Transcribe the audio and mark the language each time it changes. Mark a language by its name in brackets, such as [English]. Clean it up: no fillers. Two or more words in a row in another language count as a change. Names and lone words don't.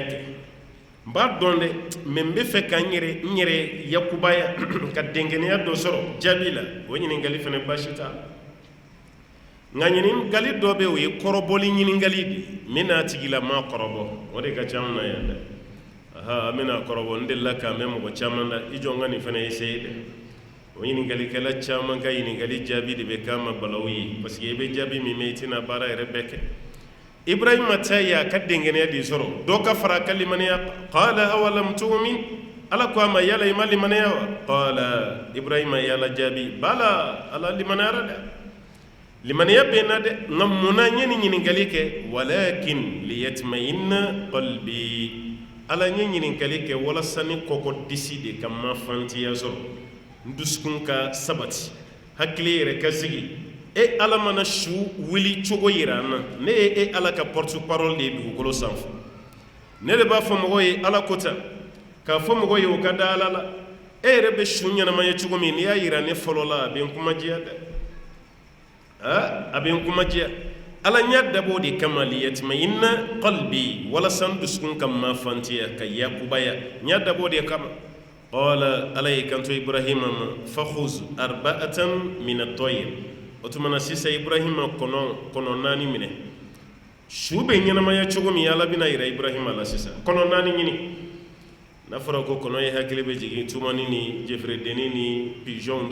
[Bambara] kɛ n b'a dɔn dɛ mais n bɛ fɛ ka n yɛrɛ yakubaya ka dengɛnɛya dɔ sɔrɔ jaabi la o ɲininkali fana baasi t'a la nka ɲininkali dɔ bɛ o ye kɔrɔbɔli ɲininkali de n bɛna tigila maa kɔrɔbɔ o de ka ca an na yan dɛ an bɛna kɔrɔbɔ n delila k'a mɛn mɔgɔ caman da i jɔ n ka nin fana essayer dɛ o ɲiningalikɛla caman ka ɲininkali jaabi de bɛ k'a ma balawu ye parce que i bɛ jaabi min mɛn i tɛna baara yɛrɛ bɛɛ kɛ ibrahima ta ye a ka denkɛnɛya de sɔrɔ dɔ ka fara a ka limaniya [Arabic] قال أولم تؤمن [Bambara] ala ko a ma yala i ma limaniya wa qala ibrahima yala jaabi bala ala limaniyara dɛ limaniya bɛ n na dɛ nka munna n ye nin ɲininkali kɛ [Arabic] ولكن ليطمئن قلبي [Bambara] ala n ye ɲininkali kɛ walasa ni kɔkɔ disi de ka mafantiya sɔrɔ n dusukun ka sabati hakili yɛrɛ ka sigi ala mana su wuli cogo yira an na ne ye ala ka porte-parole de ye dugukolo sanfɛ ne de b'a fɔ mɔgɔw ye ala ko tan k'a fɔ mɔgɔw ye o ka da ala la yɛrɛ bɛ su ɲɛnama ye cogo min n'i y'a yira ne fɔlɔ la a bɛ n kumajiya dɛ a bɛ n kumajiya ala n y'a dabɔ de kama [Arabic] ليطمئن قلبي [Bambara] walasa n dusukun ka mafantiya ka yakubaya n y'a dabɔ de kama qala ala y'i kanto ibrahima ma [Arabic] فخذ أربعة من الطير [Bambara] o tumana sisan ibrahima kɔnɔ naani minɛ su bɛ ɲɛnamaya cogo min ala bɛna yira ibrahima la sisan kɔnɔ naani ɲini n'a fɔra ko kɔnɔ ye hakili bɛ jigin tumani ni jɛfɛrɛdenni ni pigeon